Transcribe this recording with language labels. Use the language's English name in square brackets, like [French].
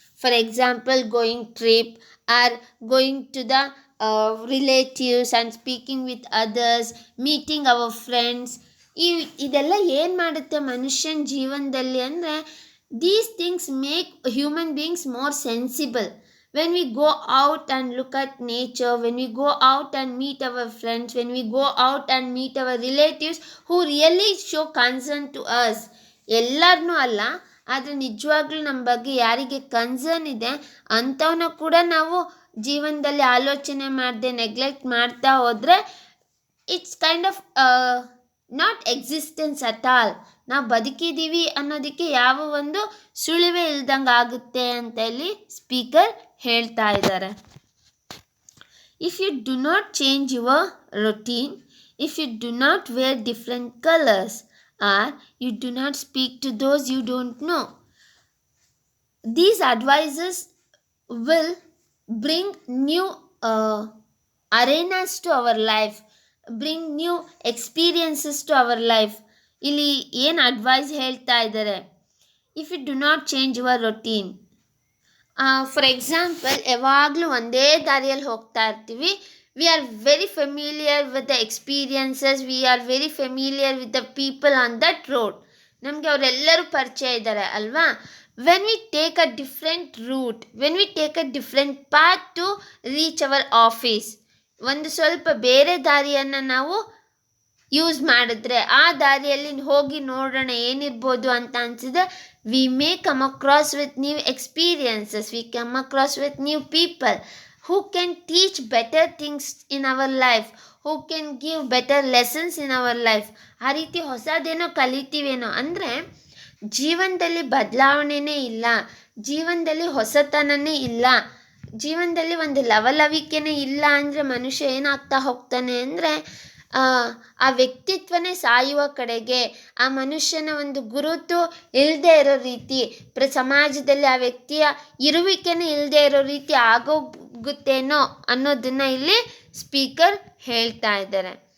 [English] For example, going trip or going to the relatives and speaking with others, meeting our friends. [Kannada] ಇದೆಲ್ಲ ಏನು ಮಾಡುತ್ತೆ ಮನುಷ್ಯನ ಜೀವನದಲ್ಲಿ ಅಂದರೆ, [English] These things make human beings more sensible. When we go out and look at nature, when we go out and meet our friends, when we go out and meet our relatives who really show concern to us, [Kannada] ಎಲ್ಲರನ್ನೂ ಅಲ್ಲ, ಆದರೆ ನಿಜವಾಗ್ಲೂ ನಮ್ಮ ಬಗ್ಗೆ ಯಾರಿಗೆ concern ಇದೆ ಅಂಥವನ್ನ ಕೂಡ ನಾವು ಜೀವನದಲ್ಲಿ ಆಲೋಚನೆ ಮಾಡದೆ ನೆಗ್ಲೆಕ್ಟ್ ಮಾಡ್ತಾ ಹೋದರೆ, [English] It's kind of not existence at all. [Kannada] ನಾವು ಬದುಕಿದ್ದೀವಿ ಅನ್ನೋದಕ್ಕೆ ಯಾವ ಒಂದು ಸುಳಿವೆ ಇಲ್ದಂಗೆ ಆಗುತ್ತೆ ಅಂತ ಇಲ್ಲಿ ಸ್ಪೀಕರ್ ಹೇಳ್ತಾ ಇದ್ದಾರೆ. [English] If you do not change your routine, if you do not wear different colours, or you do not speak to those you don't know, these advices will bring new arenas to our life, bring new experiences to our life. [Kannada] ಇಲ್ಲಿ ಏನು advice ಹೇಳ್ತಾ ಇದ್ದಾರೆ, [English] If you do not change your routine. For example, [Kannada] ಯಾವಾಗಲೂ ಒಂದೇ ದಾರಿಯಲ್ಲಿ ಹೋಗ್ತಾ ಇರ್ತೀವಿ. [English] We are very familiar with the experiences, we are very familiar with the people on that road. [Kannada] ನಮಗೆ ಅವರೆಲ್ಲರೂ ಪರಿಚಯ ಇದ್ದಾರೆ ಅಲ್ವಾ. [English] when we take a different route, when we take a different path to reach our office, [Kannada] ಒಂದು ಸ್ವಲ್ಪ ಬೇರೆ ದಾರಿಯನ್ನು ನಾವು ಯೂಸ್ ಮಾಡಿದ್ರೆ, ಆ ದಾರಿಯಲ್ಲಿ ಹೋಗಿ ನೋಡೋಣ ಏನಿರ್ಬೋದು ಅಂತ ಅನಿಸಿದ್ರೆ, [English] We may come across with new experiences, we come across with new people who can teach better things in our life, who can give better lessons in our life. [Kannada] ಆ ರೀತಿ ಹೊಸದೇನೋ ಕಲಿತೀವೇನೋ. ಅಂದರೆ ಜೀವನದಲ್ಲಿ ಬದಲಾವಣೆನೇ ಇಲ್ಲ, ಜೀವನದಲ್ಲಿ ಹೊಸತನನೇ ಇಲ್ಲ, ಜೀವನದಲ್ಲಿ ಒಂದು ಲವಲವಿಕೆನೇ ಇಲ್ಲ ಅಂದರೆ ಮನುಷ್ಯ ಏನಾಗ್ತಾ ಹೋಗ್ತಾನೆ ಅಂದರೆ, ಆ ವ್ಯಕ್ತಿತ್ವನೇ ಸಾಯುವ ಕಡೆಗೆ, ಆ ಮನುಷ್ಯನ ಒಂದು ಗುರುತು ಇಲ್ಲದೆ ಇರೋ ರೀತಿ, ಸಮಾಜದಲ್ಲಿ ಆ ವ್ಯಕ್ತಿಯ ಇರುವಿಕೆನೇ ಇಲ್ಲದೆ ಇರೋ ರೀತಿ ಆಗೋಗುತ್ತೇನೋ ಅನ್ನೋದನ್ನು ಇಲ್ಲಿ ಸ್ಪೀಕರ್ ಹೇಳ್ತಾ ಇದ್ದಾರೆ.